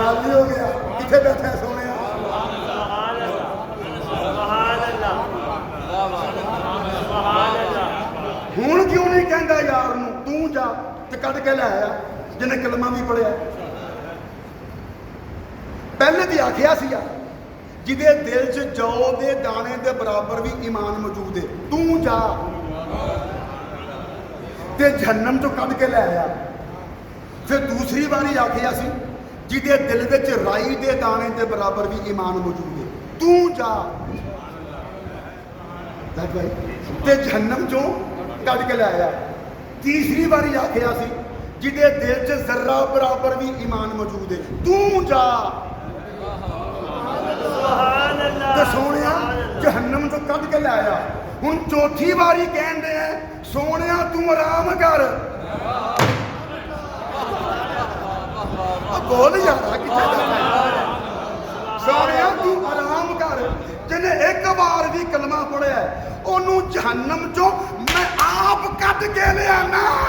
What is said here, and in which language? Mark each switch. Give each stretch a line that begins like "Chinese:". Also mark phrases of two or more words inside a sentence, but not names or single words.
Punjabi: راضی ہو گیا کتنے بیٹھے سونے
Arabic: سبحان اللہ سبحان اللہ
Punjabi: ہون کیوں نہیں کہندا یار نو تو جا تے کڈ کے لے آیا جنہیں کلمہ بھی پڑھیا پہلے دی آکھیا سی جدے دل چ جو دے دانے دے برابر بھی ایمان موجود ہے تو جا تے جہنم تو کڈ کے لے آیا پھر دوسری باری آکھیا سی جدے دل وچ رائی دے دانے دے برابر بھی ایمان موجود ہے تو جا تے جہنم چوں کڈ کے لے آیا تیسری باری آکھیا سی جدے دل چ ذرہ برابر بھی ایمان موجود ہے تو جا تے سونیا جہنم تو کڈ کے لے آیا ہن چوتھی باری کہن دے ہیں سونیا تو آرام کر بول یار سونیا تو آرام کر جنہیں ایک بار بھی کلمہ پڑھیا ہے انہوں جہنم چوں میں آپ کٹ کے لے آنا